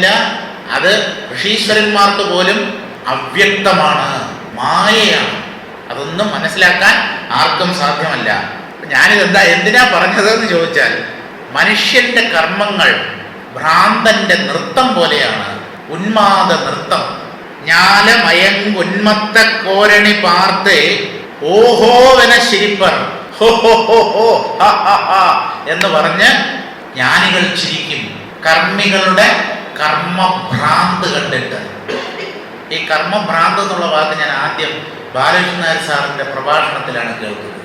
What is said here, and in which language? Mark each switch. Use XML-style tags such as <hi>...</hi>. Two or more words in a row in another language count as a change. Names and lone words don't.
<ml>അത് ഋഷീശ്വരന്മാർക്ക് പോലും അവ്യക്തമാണ്, മായയാണ്. അതൊന്നും മനസ്സിലാക്കാൻ ആർക്കും സാധ്യമല്ല. എന്തിനാ പറഞ്ഞതെന്ന് ചോദിച്ചാൽ, മനുഷ്യന്റെ കർമ്മങ്ങൾ ഭ്രാന്തന്റെ നൃത്തം പോലെയാണ്, ഉന്മാദ നൃത്തം.</ml> <ta>ஞாலமயங்குன்மத்த கோரணி பார்த்து ஓஹோவென சிரிப்பர்</ta> <ml>ഹോ ഹോ ഹോ ഹോ എന്ന് പറഞ്ഞ് ജ്ഞാനികൾ ചിരിക്കും. കർമ്മികളുടെ കർമ്മഭ്രാന്ത് കണ്ടിട്ട്. ഈ കർമ്മഭ്രാന്ത് എന്നുള്ള വാക്ക് ഞാൻ ആദ്യം ബാലകൃഷ്ണൻ നായർ സാറിന്റെ പ്രഭാഷണത്തിലാണ് കേൾക്കുന്നത്.</ml>